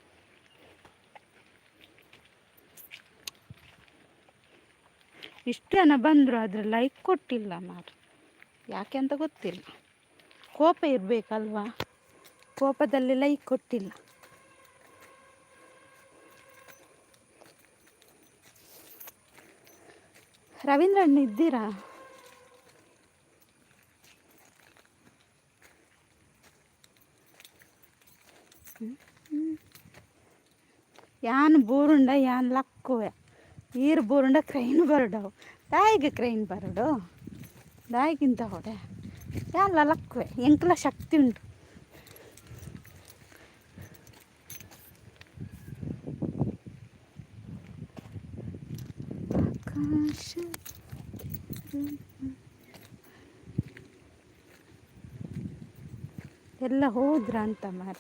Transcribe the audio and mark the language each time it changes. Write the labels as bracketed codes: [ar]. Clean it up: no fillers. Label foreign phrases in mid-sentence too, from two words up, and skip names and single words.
[kn] ಇಷ್ಟು ಜನ ಬಂದರು, ಆದರೆ ಲೈಕ್ ಕೊಟ್ಟಿಲ್ಲ ಮಾರು. ಯಾಕೆ ಅಂತ ಗೊತ್ತಿಲ್ಲ. ಕೋಪ ಇರಬೇಕಲ್ವಾ? ಕೋಪದಲ್ಲಿ ಲೈಕ್ ಕೊಟ್ಟಿಲ್ಲ. ರವೀಂದ್ರಣ್ಣ ಇದ್ದೀರಾ? [tcy] ಯಾನ್ ಬೂರುಂಡ ಯಾನ್ ಲಕ್ಕುವೆ ಈರ್ ಬೂರುಂಡ ಕ್ರೈನ್ ಬರಡವು ದಾಯಿಗೆ ಕ್ರೈನ್ ಬರಡು ದಾಯಿಗಿಂತ ಹೊಡೆ ಯಾನ್ ಲಕ್ಕುವೆ ಎಂಕ್ಲ ಶಕ್ತಿ ಉಂಟು. [kn] ಎಲ್ಲ ಹೋದ್ರ ಅಂತ ಮಾರಿ.